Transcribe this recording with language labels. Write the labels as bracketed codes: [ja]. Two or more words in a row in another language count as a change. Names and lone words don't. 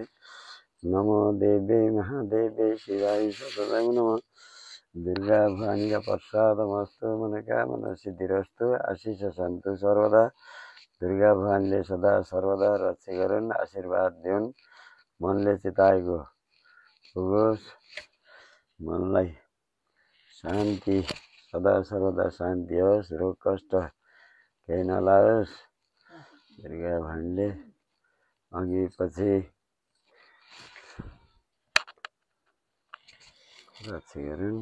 [sa] नमो देव्यै महादेव्यै शिवाय सततं नमः। दुर्गा भवानीका प्रसादमस्तु। मनोकामना सिद्धिरस्तु। आशिष सन्तु सर्वदा। [ne] दुर्गा भवानीले सदा सर्वदा रक्षा गरून्, आशीर्वाद दिउन्। मनले चिताएको होस्, मनलाई शान्ति सदा सर्वदा शान्ति होस्, रोग कष्ट केही नलाओस्। दुर्गा भवानीले अघि पछि रक्षा गरून्।